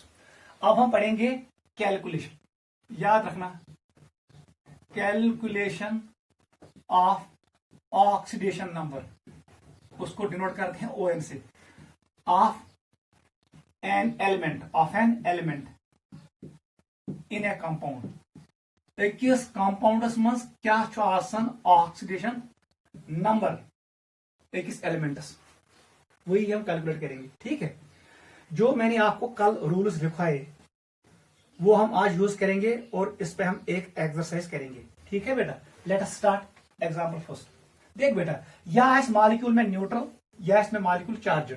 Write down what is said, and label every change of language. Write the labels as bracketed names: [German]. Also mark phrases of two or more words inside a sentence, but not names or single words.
[Hindi] अब हम पढ़ेंगे कैलकुलेशन. याद रखना, [English] calculation of oxidation number, [Hindi] उसको डिनोट करते हैं ON से. [English] of an element in a compound. [Kashmiri] अकिस कंपाउंडस मज क्या [English] oxidation number [Kashmiri] अकिस एलिमेंट्स, [Hindi] वही हम कैलकुलेट करेंगे. ठीक है, जो मैंने आपको कल रूल्स दिखाए वो हम आज यूज करेंगे और इस पे हम एक एक्सरसाइज करेंगे. ठीक है बेटा, [English] let us start example first. [Hindi] देख बेटा, या इस मॉलिक्यूल में न्यूट्रल या इसमें मॉलिक्यूल चार्जड.